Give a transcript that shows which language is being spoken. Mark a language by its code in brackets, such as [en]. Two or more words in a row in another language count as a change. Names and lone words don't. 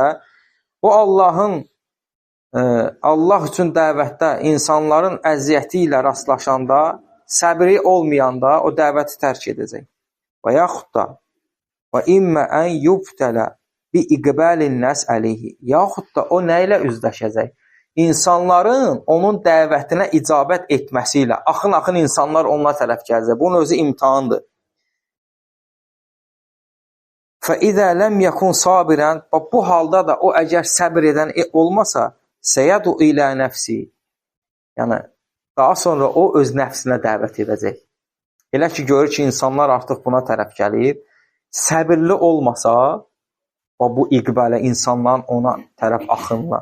[az] O Allah üçün dəvətdə insanların əziyyəti ilə rastlaşanda, səbri olmayanda o dəvəti tərk edəcək. Və yaxud da [ar] وإما أن يبتلى بإقبال الناس عليه. [az] Yaxud da o nə ilə üzləşəcək? İnsanların onun dəvətinə icabət etməsi ilə. Axın insanlar ona tərəf gələcək. Bunun özü imtihandır. [ar] فَإِذَا لَمْ يَكُنْ صَابِرًا. [az] Bu halda da o əgər səbr edən olmasa, [ar] سيدعو إلى نفسه. [az] Yəni, daha sonra o öz nəfsinə dəvət edəcək. Elə ki, görür ki, insanlar artıq buna tərəf gəlir. Səbirli olmasa, bu iqbələ insanların ona tərəf axınla.